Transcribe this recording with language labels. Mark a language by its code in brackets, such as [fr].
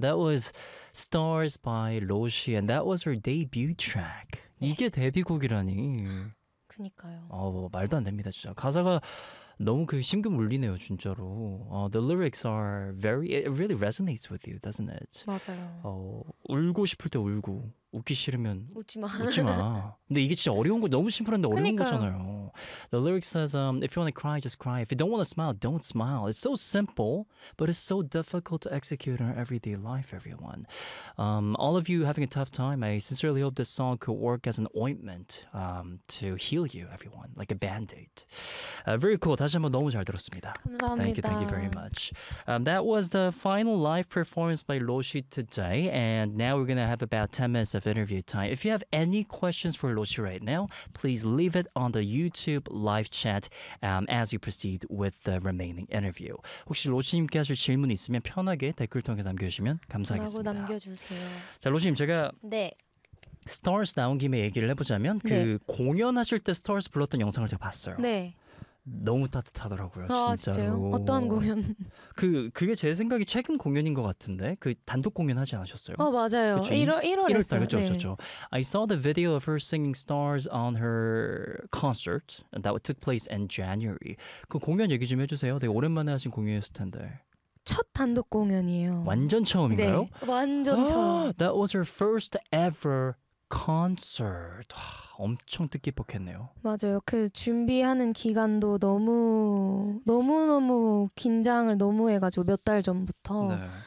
[en] That was Stars by Roshi, and that was her debut track. [ko] 네. 이게 데뷔곡이라니. 그니까요. 말도 안 됩니다, 진짜. 가사가 너무 그 심금 울리네요, 진짜로. [en] The lyrics are very, it really resonates with you, doesn't it? [ko] 맞아요. 울고 싶을 때 울고, 웃기 싫으면 웃지마. 웃지마. 근데 이게 진짜 어려운 거, 너무 심플한데 어려운 거잖아요. [en] The lyrics says, if you want to cry, just cry. If you don't want to smile, don't smile. It's so simple, but it's so difficult to execute in our everyday life, everyone. All of you having a tough time, I sincerely hope this song could work as an ointment to heal you, everyone. Like a band-aid. Very cool. [ko] 다시 한번 너무 잘 들었습니다. 감사합니다. [en] Thank you very much. That was the final live performance by Roshi today. And now we're going to have about 10 minutes of interview time. If you have any questions for Roshi right now, please leave it on the YouTube live chat as we proceed with the remaining interview. [ko] 혹시 로시님께서 질문 있으면 편하게 댓글 통해 남겨주시면 감사하겠습니다. 남겨주세요. 자, 로시님 제가 네. Stars 나온 김에 얘기를 해보자면 그 네. 공연하실 때 Stars 불렀던 영상을 제가 봤어요. 네. 너무 따뜻하더라고요. 아, 진짜요? 어떤 공연? 그게 제 생각이 최근 공연인 것 같은데 그 단독 공연하지 않으셨어요? 아, 맞아요. 1월 달, 그쵸, 네. 그쵸. [en] I saw the video of her singing Stars on her concert that took place in January. [ko] 그 공연 얘기 좀 해주세요. 되게 오랜만에 하신 공연이었을 텐데. 첫 단독 공연이에요. 완전 처음인가요? 네, 완전 처음. [en] That was her first ever concert. [ko] 와, 엄청 뜻깊었겠네요. 맞아요. 그 준비하는 기간도 너무 너무 긴장을 너무 해가지고 몇 달 전부터 네.